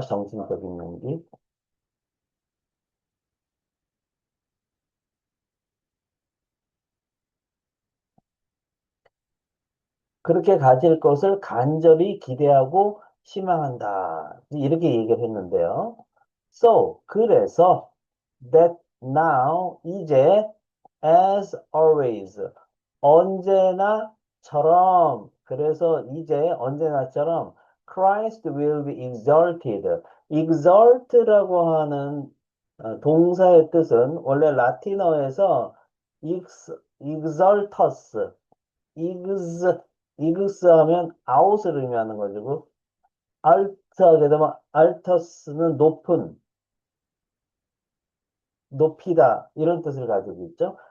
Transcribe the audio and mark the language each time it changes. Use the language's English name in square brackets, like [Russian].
[Korean] 정신적인 용기. 그렇게 가질 것을 간절히 기대하고 희망한다. 이렇게 얘기를 했는데요. [English] So, [Korean] 그래서 [English] that now, [Korean] 이제 [English] as always, [Korean] 언제나처럼, 그래서 이제 언제나처럼 [English] Christ will be exalted. [Korean] exalt라고 하는 동사의 뜻은 원래 라틴어에서 exaltus, 이그스, 이그스 하면 아웃을 의미하는 거죠. 알트 하게 되면 알터스는 높은, 높이다 이런 뜻을 가지고 있죠.